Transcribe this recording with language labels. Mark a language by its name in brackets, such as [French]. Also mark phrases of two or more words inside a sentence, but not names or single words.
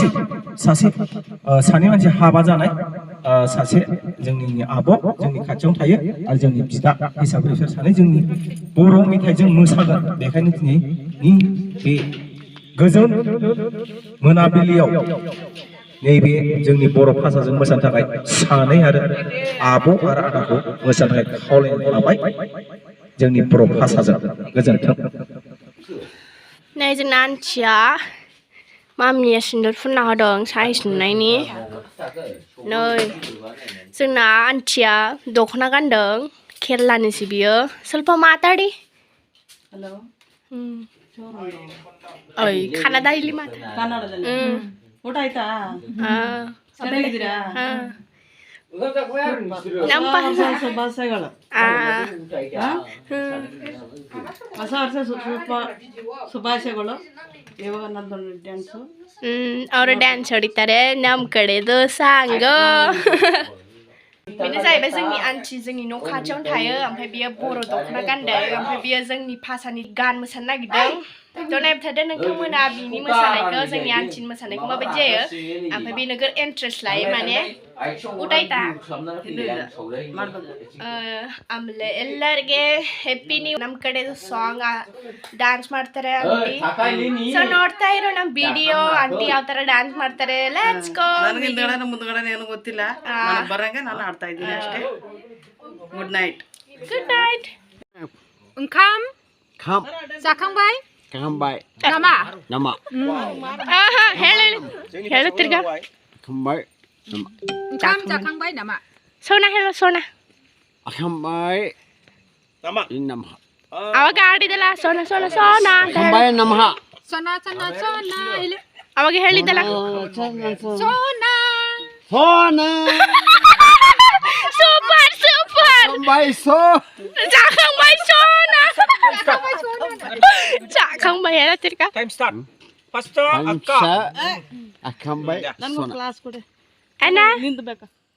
[Bodo] मानसि हाबा जानाय सासे जोंनि आब' जोंनि खाथियावनो थायो आरो जोंनि बिदा हिसाबै बिसोर सानै जोंनि बर' मेथाइजों मोसागोन बेखायनो दिनैनि बे गोजोन मोनाबिलियाव नैबे जोंनि बर' भाषाजों मोसानो थाखाय सानै आरो आब' आरो आदाखौ मोसानो थाखाय खावलायनाय थाबाय जोंनि बर' भाषाजों गोजोन्थों। नै जोंना आन्टिया मामिया सिन्दुर फुनना होदों साहाय सुनायनि नै जोंना आन्टिया दख'ना गानदों केरलानिसो बियो [Kannada] ಸ್ವಲ್ಪ ಮಾತಾಡಿ [Bodo] ओय [Kannada] ಕನ್ನಡ ಇಲ್ಲಿ ಮಾತಾಡಿ ಊಟ ಆಯ್ತಾ ಚೆನ್ನಾಗಿದ್ದೀರಾ ಶುಭಾಶಯಗಳು ಹೊಸ ವರ್ಷ ಶುಭಾಶಯಗಳು ಇವಾಗ ನನ್ನದೊಂದು ಡ್ಯಾನ್ಸು ಅವರು ಡ್ಯಾನ್ಸ್ ಹೊಡಿತಾರೆ ನಮ್ಮ ಕಡೆದು ಸಾಂಗು [Bodo] बेनो जाहैबाय जोंनि आन्टि जोंनि न' खाथियावनो थायो ओमफ्राय बियो बर' दख'ना गानदों ओमफ्राय बियो जोंनि भाषानि गान मोसानो नागिरदों थ' नायबाय थादो नोंथांमोना बिनि मोसानायखौ जोंनि आन्टिनि मोसानायखौ माबायदि जायो ओमफ्राय बे नोगोर इन्ट्रेस्ट लायो माने ಊಟಾಯ್ತಾ [Kannada] ಆಮೇಲೆ ಎಲ್ಲರಿಗೆ [English] happy new [Kannada] ನಮ್ಮ ಕಡೆದು ಸಾಂಗ್ ಡ್ಯಾನ್ಸ್ ಮಾಡ್ತಾರೆ ಆಂಟಿ ಸೊ ನೋಡ್ತಾ ಇರೋ ನಮ್ಮ ವಿಡಿಯೋ ಆಂಟಿ ಯಾವ ತರ ಡ್ಯಾನ್ಸ್ ಮಾಡ್ತಾರೆ [English] let's go [Kannada] ನನಗೆ ಹಿಂದಗಡೆ ಮುಂದಗಡೆ ಏನು ಗೊತ್ತಿಲ್ಲ ಬರಂಗೆ ನಾನು ಆಡ್ತಾ ಇದ್ದೀನಿ ಅಷ್ಟೇ [English] good night [Bodo] ओंखाम जाखांबाय नामा [Kannada] ಹೇಳು ತಿರ್ಗಾ [Bodo] ओंखाम जाखांबाय नामा सोना हेलो सोना जाखांबाय नामा [Kannada] ಅವಾಗ ಆಡಿದಲ್ಲ ಸೋನಾ ಸೋನಾ ಸೋನಾ [Bodo] जाखांबाय नामा [Kannada] ಸೋನಾ ಸೋನಾ ಸೋನಾ ಅವಾಗ ಹೇಳಿದಲ್ಲ ಸೋನಾ [Bodo] सोना [Kannada] ಸೂಪರ್ [Bodo] जाखांबाय जाखांबाय सोना जाखांबाय [Kannada] ಹೇಳ ತಿರ್ಗಾ [English] time start first अक्का [Bodo] जाखांबाय [Kannada] ನನಗೆ ಕ್ಲಾಸ್ ಕೊಡಿ ಅಣ್ಣ ನಿಂತ್ಬೇಕಾ